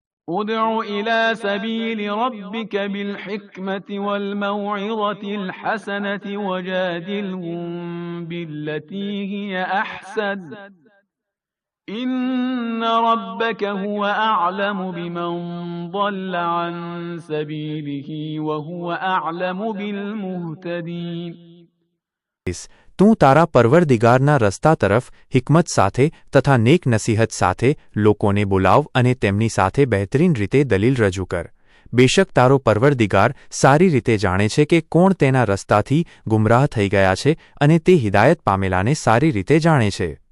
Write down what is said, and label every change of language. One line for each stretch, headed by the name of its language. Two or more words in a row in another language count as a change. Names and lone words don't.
Arabic: ادع إلى سبيل ربك بالحكمة والموعظة الحسنة وجادلهم بالتي هي أحسن إن ربك هو أعلم بمن ضل عن سبيله وهو أعلم بالمهتدين.
Gujarati: તું તારા પરવરદિગારના રસ્તા તરફ હિકમત સાથે તથા નેક નસીહત સાથે લોકોને બોલાવ અને તેમની સાથે બહેતરીન રીતે દલીલ રજૂ કર। બેશક તારો પરવરદિગાર સારી રીતે જાણે છે કે કોણ તેના રસ્તાથી ગુમરાહ થઈ ગયા છે અને તે હિદાયત પામેલાને સારી રીતે જાણે છે।